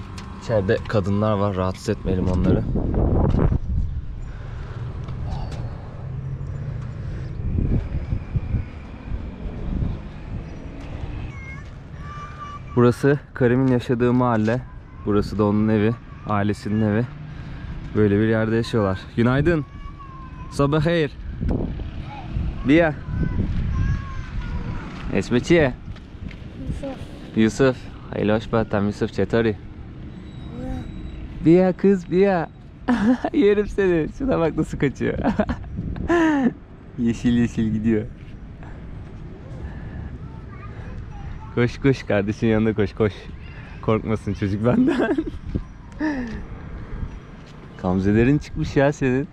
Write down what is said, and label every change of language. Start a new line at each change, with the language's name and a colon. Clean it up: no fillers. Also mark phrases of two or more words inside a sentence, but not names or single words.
Turkish: İçeride kadınlar var, rahatsız etmeyelim onları. Burası Karim'in yaşadığı mahalle. Burası da onun evi, ailesinin evi. Böyle bir yerde yaşıyorlar. Günaydın. Sabah hayır. Bia.
Persian: اسمت چیه؟ یوسف خیلی
Turkish: hoş tam
Persian: Yusuf چطوری؟
Turkish: Bia kız Bia. Yerim seni. Şuna bak nasıl kaçıyor. Yeşil yeşil gidiyor. Koş koş kardeşin yanına koş koş. Korkmasın çocuk benden. Gamzelerin çıkmış ya senin.